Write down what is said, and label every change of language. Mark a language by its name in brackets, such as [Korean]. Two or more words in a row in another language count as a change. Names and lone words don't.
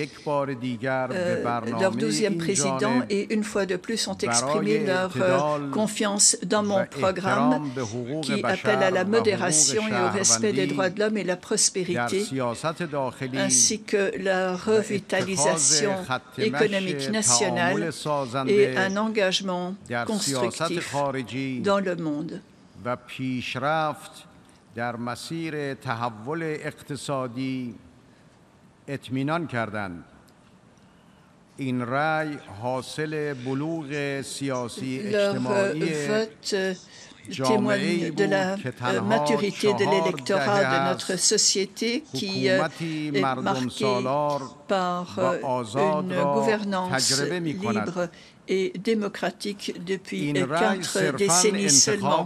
[French] leur 12e président, et une fois de plus ont exprimé leur confiance dans mon programme qui appelle à la modération et au respect des droits de l'homme et la prospérité, ainsi que la revitalisation économique nationale et un engagement constructif dans le monde. [Persian] در مسیر تحول اقتصادی اطمینان کردند. این رأی حاصل بلوغ سیاسی اجتماعی [French] témoigne de la maturité de l'électorat de notre société qui est marquée par une gouvernance libre et démocratique depuis 4 décennies seulement.